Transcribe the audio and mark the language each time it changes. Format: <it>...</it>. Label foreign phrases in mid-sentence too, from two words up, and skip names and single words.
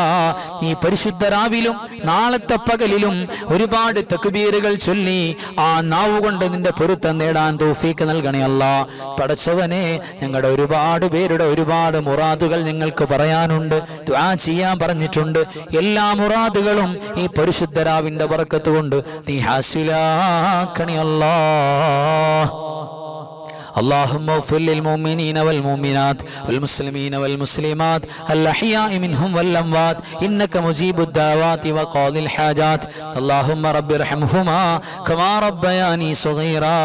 <ml>ഈ പരിശുദ്ധ രാവിലും നാളത്തെ പകലിലും ഒരുപാട് തക്ബീറുകൾ ചൊല്ലി ആ നാവ് കൊണ്ട് നിന്റെ പൊരുത്തം നേടാൻ തൗഫീക്ക് നൽകണേ അല്ലാ. പടച്ചവനെ, ഞങ്ങളുടെ ഒരുപാട് പേരുടെ ഒരുപാട് മുറാദുകൾ ഞങ്ങൾക്ക് പറയാനുണ്ട്, ദുആ ചെയ്യാൻ പറഞ്ഞിട്ടുണ്ട്. എല്ലാ മുറാദുകളും ഈ പരിശുദ്ധ രാവിന്റെ ബറക്കത്ത് കൊണ്ട് നീ ഹാസിലാക്കണേ അല്ലാ.</ml> <ar>اللهم اغفر للمؤمنين والمؤمنات والمسلمين والمسلمات الأحياء منهم والأموات إنك مجيب الدعوات وقاضي الحاجات. اللهم رب ارحمهما كما ربياني صغيرا.</ar>